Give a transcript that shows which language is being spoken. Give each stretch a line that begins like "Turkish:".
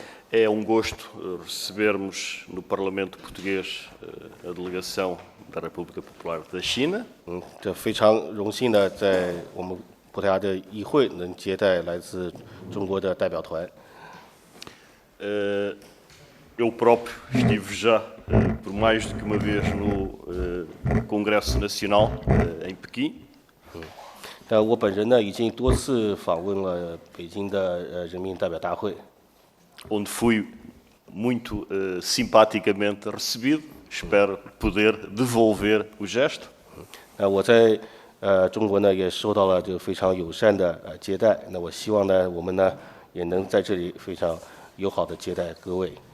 Portuguese: é gosto recebermos no Parlamento Português a delegação da República Popular da China.
Chinese: 这非常荣幸的在我们葡萄牙的议会能接待来自中国的代表团。
Portuguese: Eu próprio estive já por mais do que uma vez no Congresso Nacional em Pequim.
Chinese: 我本人呢，已经多次访问了北京的人民代表大会，
Portuguese: onde fui muito simpaticamente recebido. Espero poder devolver o gesto.
Chinese: 我在中国呢也受到了这个非常友善的接待。那我希望呢，我们呢也能在这里非常友好的接待各位。